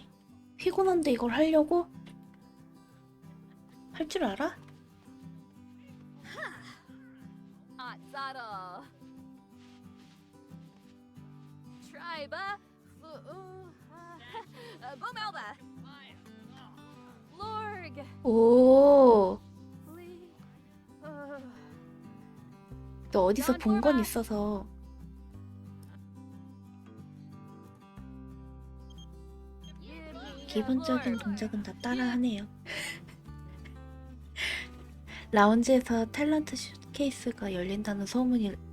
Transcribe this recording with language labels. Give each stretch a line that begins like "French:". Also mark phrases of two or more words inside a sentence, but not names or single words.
Korean: 피곤한데 이걸 하려고? 할 줄 알아? Atzada. Tribe. Bomelba. Lorg. 오, Flee. 너 어디서 본 건 있어서. 기본적인 동작은 다 따라하네요. 라운지에서 탤런트 쇼케이스가 열린다는 소문이.